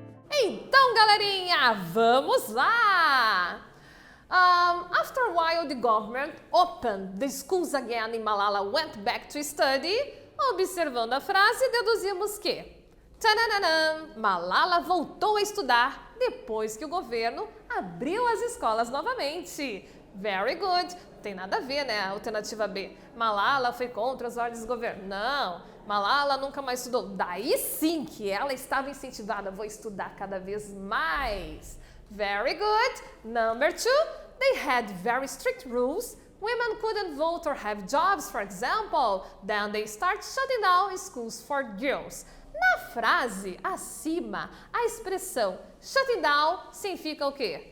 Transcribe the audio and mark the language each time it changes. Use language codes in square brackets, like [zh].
[pt] Então, galerinha, vamos lá! [en] After a while, the government opened the schools again and Malala went back to study. [pt] Observando a frase, deduzimos que tananana, Malala voltou a estudar depois que o governo abriu as escolas novamente. [en] Very good. [pt] Tem nada a ver, né? Alternativa B. Malala foi contra as ordens do governo. Não. Malala nunca mais estudou. Daí sim que ela estava incentivada. Vou estudar cada vez mais. [en] Very good. Number two. They had very strict rules. Women couldn't vote or have jobs, for example. Then they start shutting down schools for girls. [pt] Na frase acima, a expressão shutting down significa o quê?